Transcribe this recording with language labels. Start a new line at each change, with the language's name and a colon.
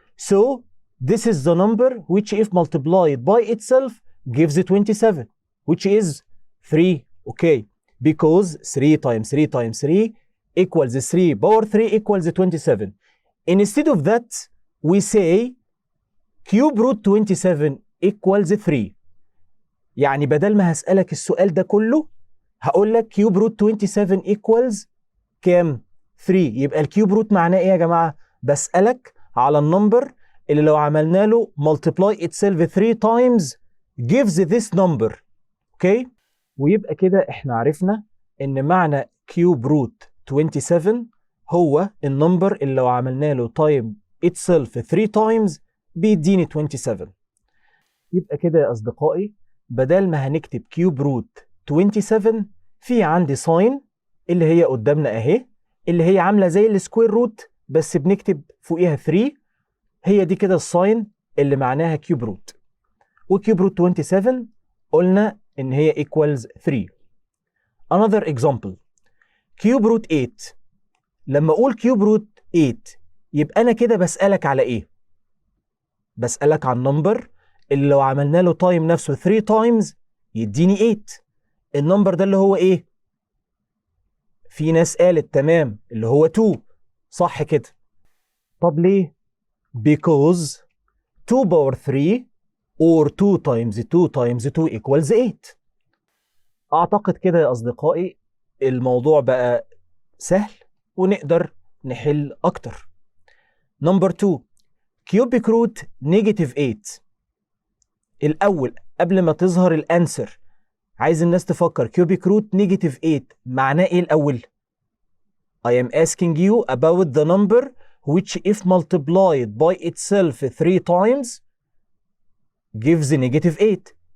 English: So this is the number which if multiplied by itself gives 27, which is 3. Okay, because 3 times 3 times 3 equals 3 power 3 equals 27. Instead of that, we say cube root 27 equals 3.
Arabic: يعني بدل ما هسألك السؤال ده كله هقول لك
English: cube root 27 equals
Arabic: كام؟ 3. يبقى الكيوب روت معناه ايه يا جماعة؟ بسألك على النمبر اللي لو عملنا له
English: multiply itself 3 times gives this number.
Arabic: اوكي؟ ويبقى كده احنا عرفنا ان معنى كيوب روت 27 هو النمبر اللي لو عملنا له
English: time itself 3 times
Arabic: بيديني 27. يبقى كده يا اصدقائي بدل ما هنكتب كيوب روت 27 في عندي ساين اللي هي قدامنا اهي اللي هي عامله زي السكوير روت بس بنكتب فوقيها 3. هي دي كده الساين اللي معناها كيوب روت. وكيوب روت 27 قلنا ان هي
English: equals 3. Another example cube root 8.
Arabic: لما اقول كيوب روت 8 يبقى انا كده بسألك على ايه؟ بسألك عن النمبر اللي لو عملنا له تايم نفسه
English: 3 times
Arabic: يديني 8. النمبر ده اللي هو ايه؟ في ناس قالت تمام اللي هو 2. صح كده. طب ليه؟
English: because 2 power 3 or 2 times 2 times 2 equals 8.
Arabic: اعتقد كده يا اصدقائي الموضوع بقى سهل ونقدر نحل اكتر.
English: Number 2 cubic root negative 8.
Arabic: الاول قبل ما تظهر الانسر عايز الناس تفكر كيوبيك روت نيجاتيف 8 معناه ايه الاول؟
English: I am asking you about the number which, if multiplied by itself 3 times, gives negative 8.